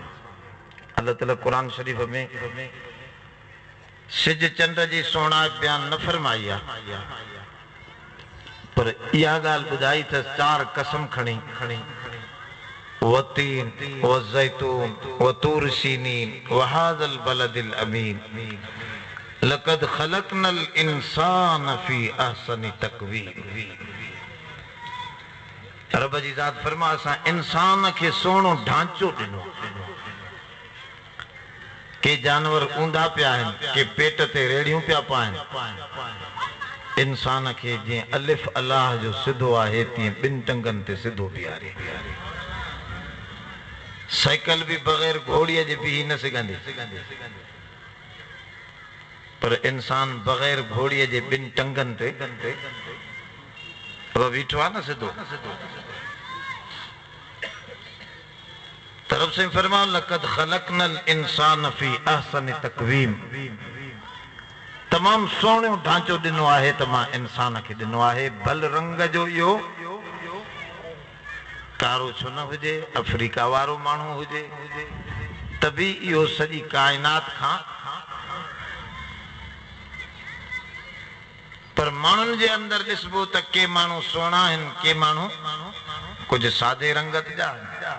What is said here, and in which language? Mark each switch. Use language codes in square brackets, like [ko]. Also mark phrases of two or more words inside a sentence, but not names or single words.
[sd] अल्लाह ताला क़ुरान शरीफ़ में सिज चंड जी सुहिणाई बयान न फरमाई आहे, पर इहा ॻाल्हि ॿुधाई अथसि 4 कसम खणी, [ar] والتين والزيتون وطور سينين وهذا البلد الأمين لقد خلقنا الإنسان في أحسن تقويم. [sd] रब जी ज़ात फरमा असां इंसान खे सुहिणो ढांचो ॾिनो। के जानवर ऊंधा पिया आहिनि, के पेट ते रेड़ियूं पिया पाइनि। इंसान खे जीअं अलिफ अलाह जो सिधो आहे, तीअं 2 टंगनि ते सिधो बीहारे। साइकिल भी बग़ैर घोड़ीअ जे बीह न सघंदी, पर इंसान बग़ैर घोड़ीअ जे 2 टंगनि ते बीठो आहे न सिधो। तरफ से फरमाओ [ar] لقد خلقنا الإنسان في أحسن تقويم. [sd] तमाम सुहिणो ढांचो ॾिनो आहे त मां इंसान खे ॾिनो आहे। भल रंग जो इहो कारो छो न हुजे, अफ्रीका वारो माण्हू हुजे, त बि इहो सॼी काइनात खां। पर माण्हुनि जे अंदरि ॾिसबो त के माण्हू सुहिणा आहिनि, के माण्हू कुझु सादे रंगत जा आहिनि।